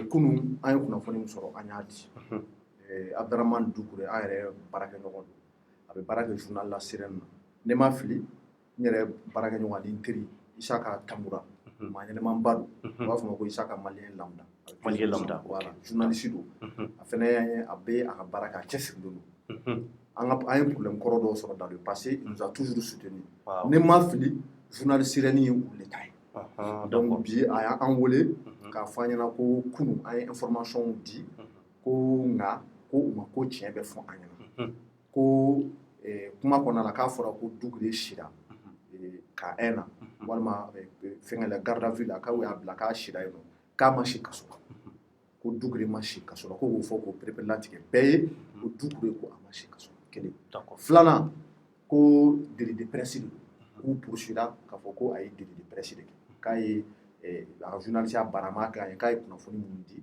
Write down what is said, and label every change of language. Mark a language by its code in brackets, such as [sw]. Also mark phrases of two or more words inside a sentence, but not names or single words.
[bm] Kunun an ye kunnafoni min sɔrɔ an y'a di. Abdramane Dukure an yɛrɛ baarakɛɲɔgɔn don a bɛ baara kɛ journal La Sirène na ne ma fili n yɛrɛ baarakɛɲɔgɔn ani n teri Isaka Tamura maa ɲɛnɛmanba don u b'a fɔ ma ko Isaka maliyɛn lambda. Maliyɛn lambda. Voilà, journaliste don a fana a bɛ a ka baara kɛ a cɛsirilen don. An ye problème kɔrɔ dɔw sɔrɔ [fr] dans le passé il nous a toujours soutenu. [bm] Ne ma fili journal Sirène ye olu ta ye. Donc bi a y'an wele k'a fɔ an ɲɛna ko kunun an ye information di ko nka ko u ma ko tiɲɛ bɛ fɔ an ɲɛna ko kuma kɔnɔna la k'a fɔra ko Dukure sira ka haine na walima fɛngɛ la [fr] garde à vue [bm] la k'u y'a bila k'a sira yen nɔ k'a ma si kaso la ko Dukure ma si kaso la ko k'o fɔ k'o perepere-latigɛ bɛɛ ye ko Dukure ko a ma si kaso la kelen filanan ko [fr] délit de presse [bm] de k'u poursuivra k'a fɔ ko a ye [fr] délit de presse [bm] de kɛ k'a ye a ka journaliste a barama k'a ye k'a ye kunnafoni minnu di